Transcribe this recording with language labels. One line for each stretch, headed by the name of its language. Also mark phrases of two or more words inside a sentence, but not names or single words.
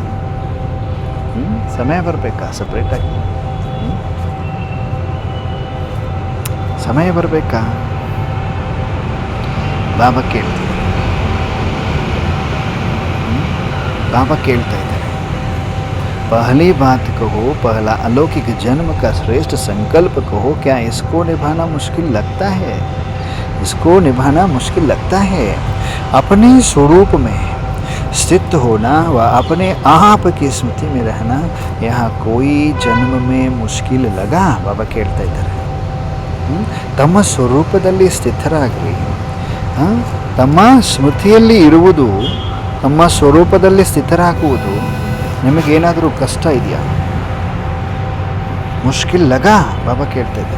Kannada: ಸಮಯ ಬರಬೇಕಾ ಸಪ್ರೇಟಾಗಿ? ಸಮಯ ಬರಬೇಕಾ? ಬಾಬಾ ಕೇಳ್ತೀವಿ. बाबा ಕೇಳ್ತಾ ಇದ್ದಾರೆ,
Hindi: पहली बात कहो, पहला अलौकिक जन्म का श्रेष्ठ संकल्प कहो, क्या इसको निभाना मुश्किल लगता है? इसको निभाना मुश्किल लगता है? अपने स्वरूप में स्थित होना व अपने आप की स्मृति में रहना, यहाँ कोई जन्म में मुश्किल लगा?
Kannada: बाबा ಕೇಳ್ತಾ ಇದ್ದಾರೆ. ತಮ್ಮ ಸ್ವರೂಪದಲ್ಲಿ ಸ್ಥಿತರಾಗ್ರಿ. ತಮ್ಮ ಸ್ಮೃತಿಯಲ್ಲಿ ಇರುವುದು, ತಮ್ಮ ಸ್ವರೂಪದಲ್ಲಿ ಸ್ಥಿತರಾಗುವುದು ನಿಮಗೇನಾದರೂ ಕಷ್ಟ ಇದೆಯಾ?
Hindi: मुश्किल लगा?
Kannada: ಬಾಬಾ ಕೇಳ್ತಾ ಇದ್ದಾರೆ.